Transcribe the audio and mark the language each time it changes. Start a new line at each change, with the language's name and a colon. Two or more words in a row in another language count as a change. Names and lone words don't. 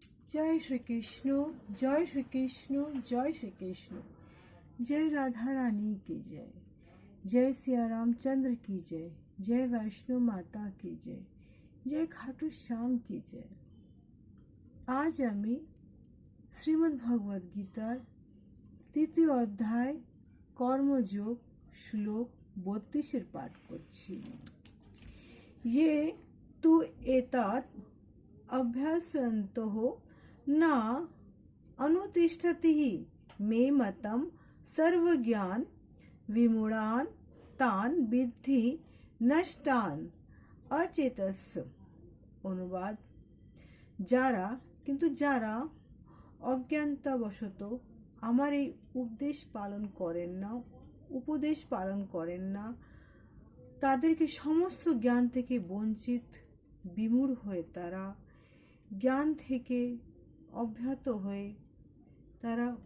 Hindi: जय श्री कृष्ण, जय श्री कृष्ण, जय श्री कृष्ण। जय राधा रानी की जय, जय सिया रामचंद्र की जय, जय वैष्णो माता की जय, जय खाटू श्याम की जय।
Bangla: আজ আমি শ্রীমদ্ ভগবদ গীতার তৃতীয় অধ্যায় কর্মযোগ শ্লোক 32 পাঠ করছি।
Sanskrit: ये तु एतत् अभ्यासयन्तः न अनुतिष्ठति मे मतम सर्वज्ञान विमूढ़ान तान विद्धि नष्टान अचेतस्य।
Bangla: অনুবাদ, যারা অজ্ঞানতাবশত আমার এই উপদেশ পালন করেন না তাদেরকে সমস্ত জ্ঞান থেকে বঞ্চিত বিমূঢ় হয়ে তারা জ্ঞান থেকে অব্যাহত হয়ে তারা